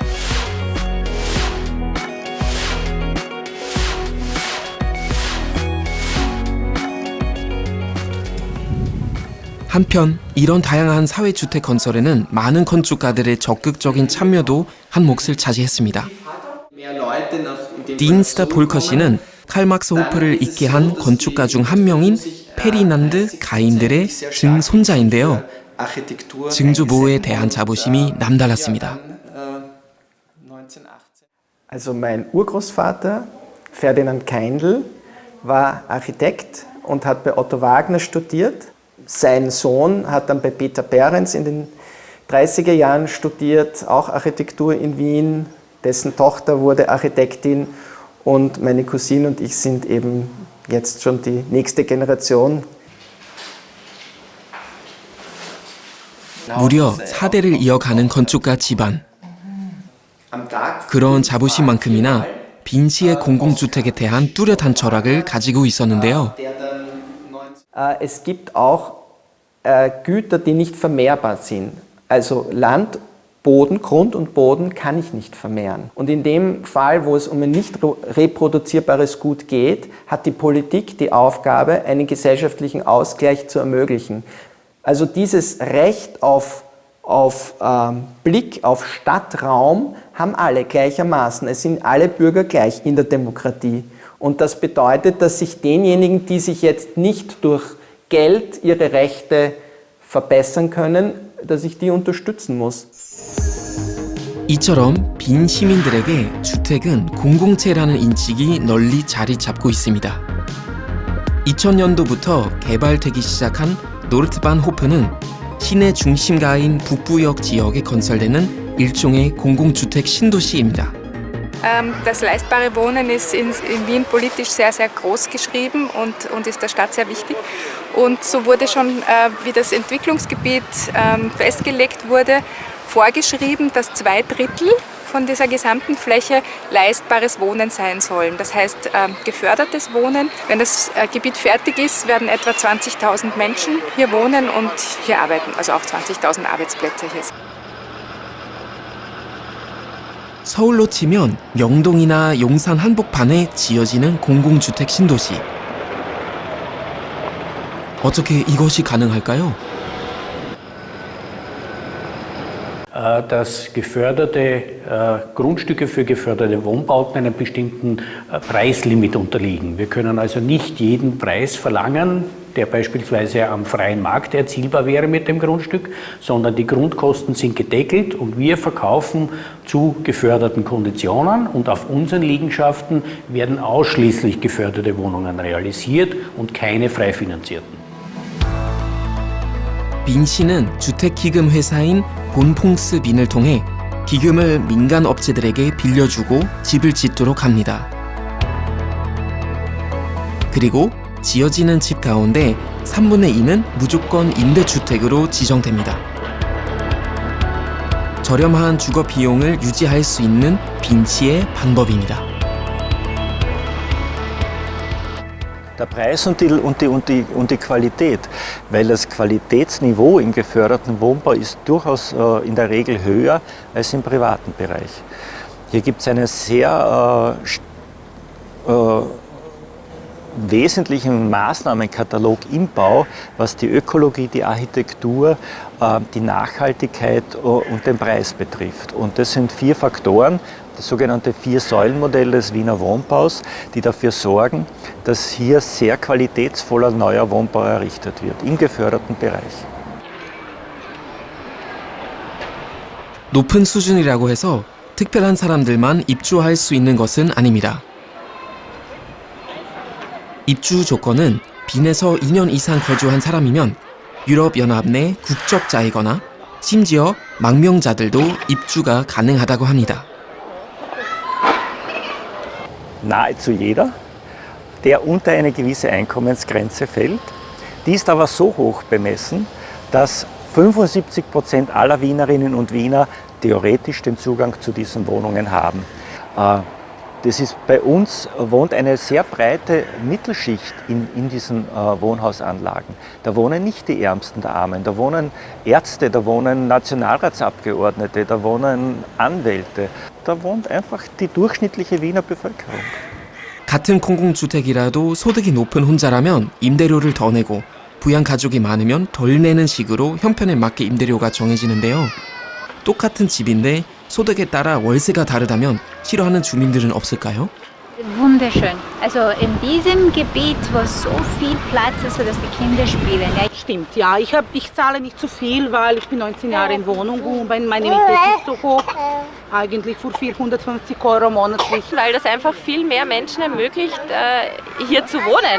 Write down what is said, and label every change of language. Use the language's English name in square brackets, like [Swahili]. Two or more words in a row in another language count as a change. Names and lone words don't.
[Korean] 한편 이런 다양한 사회주택 건설에는 많은 건축가들의 적극적인 참여도 한 몫을 차지했습니다. 딘스타 볼커 씨는 칼막스 호프를 잇게 한 건축가 중 한 명인 페르디난드 가인들의 증손자인데요. 증조 보호에 대한 자부심이 남달랐습니다. [German] Also mein Urgroßvater Ferdinand Kaindl war Architekt und hat bei Otto Wagner studiert. Sein Sohn hat dann bei Peter Behrens in den 30er Jahren studiert, auch Architektur in Wien. Dessen Tochter wurde Architektin und meine Cousine und ich sind eben jetzt schon die nächste Generation. [Korean] 무려 4대를 이어가는 건축가 집안. 그런 자부심만큼이나 빈시의 공공주택에 대한 뚜렷한 철학을 가지고 있었는데요. [German] Es gibt auch Güter, die nicht vermehrbar sind. Also Land, Boden, Grund und Boden kann ich nicht vermehren. Und in dem Fall, wo es um ein nicht reproduzierbares Gut geht, hat die Politik die Aufgabe, einen gesellschaftlichen Ausgleich zu ermöglichen. Also dieses Recht auf Blick auf Stadtraum haben alle gleichermaßen. Es sind alle Bürger gleich in der Demokratie. Und das bedeutet, dass sich denjenigen, die sich jetzt nicht durch Geld ihre Rechte verbessern können, dass ich die unterstützen muss. [Korean] 이처럼 빈 시민들에게 주택은 공공체라는 인식이 널리 자리 잡고 있습니다. 2000년도부터 개발되기 시작한 노르트반호프는 시내 중심가인 북부역 지역에 건설되는 일종의 공공주택 신도시입니다. [German] Das leistbare Wohnen ist in Wien politisch sehr, sehr groß geschrieben und ist der Stadt sehr wichtig. Und so wurde schon, wie das Entwicklungsgebiet festgelegt wurde, vorgeschrieben, dass 2/3 von dieser gesamten Fläche leistbares Wohnen sein sollen. Das heißt gefördertes Wohnen. Wenn das Gebiet fertig ist, werden etwa 20.000 Menschen hier wohnen und hier arbeiten, also auch 20.000 Arbeitsplätze hier. [Korean] 서울로 치면 명동이나 용산 한복판에 지어지는 공공주택 신도시. 어떻게 이것이 가능할까요? [German] Dass geförderte Grundstücke für geförderte Wohnbauten einem bestimmten Preislimit unterliegen. Wir können also nicht jeden Preis verlangen, der beispielsweise am freien Markt erzielbar wäre mit dem Grundstück, sondern die Grundkosten sind gedeckelt und wir verkaufen zu geförderten Konditionen und auf unseren Liegenschaften werden ausschließlich geförderte Wohnungen realisiert und keine frei finanzierten. [Korean] 빈시는 주택기금 회사인 본퐁스빈을 통해 기금을 민간 업체들에게 빌려주고 집을 짓도록 합니다. 그리고 지어지는 집 가운데 3분의 2는 무조건 임대주택으로 지정됩니다. 저렴한 주거 비용을 유지할 수 있는 빈시의 방법입니다. [German] Der Preis und die Qualität, weil das Qualitätsniveau im geförderten Wohnbau ist durchaus in der Regel höher als im privaten Bereich. Hier gibt es einen sehr wesentlichen Maßnahmenkatalog im Bau, was die Ökologie, die Architektur, die Nachhaltigkeit und den Preis betrifft. Und das sind 4 Faktoren, das sogenannte 4-Säulen-Modell des Wiener Wohnbaus, die dafür sorgen, dass hier sehr qualitätsvoller neuer Wohnbau errichtet wird, im geförderten Bereich. [Korean] 높은 수준이라고 해서 특별한 사람들만 입주할 수 있는 것은 아닙니다. 입주 조건은 빈에서 2년 이상 거주한 사람이면 유럽연합 내 국적자이거나 심지어 망명자들도 입주가 가능하다고 합니다. [German] Nahezu jeder, der unter eine gewisse Einkommensgrenze fällt. Die ist aber so hoch bemessen, dass 75% aller Wienerinnen und Wiener theoretisch den Zugang zu diesen Wohnungen haben. Das ist, bei uns wohnt eine sehr breite Mittelschicht in diesen Wohnhausanlagen. Da wohnen nicht die Ärmsten der Armen, da wohnen Ärzte, da wohnen Nationalratsabgeordnete, da wohnen Anwälte. Da wohnt einfach die durchschnittliche Wiener Bevölkerung. [Korean] 같은 공공주택이라도 소득이 높은 혼자라면 임대료를 더 내고 부양 가족이 많으면 덜 내는 식으로 형편에 맞게 임대료가 정해지는데요. 똑같은 집인데 소득에 따라 월세가 다르다면 싫어하는 주민들은 없을까요? [German] Wunderschön. Also in diesem Gebiet, wo so viel Platz ist, sodass die Kinder spielen. Ja. Stimmt, ja. Ich zahle nicht zu viel, weil ich bin 19 Jahre in Wohnung und meine Miete ist nicht so hoch. Eigentlich für 450 € monatlich. Weil das einfach viel mehr Menschen ermöglicht, hier zu wohnen.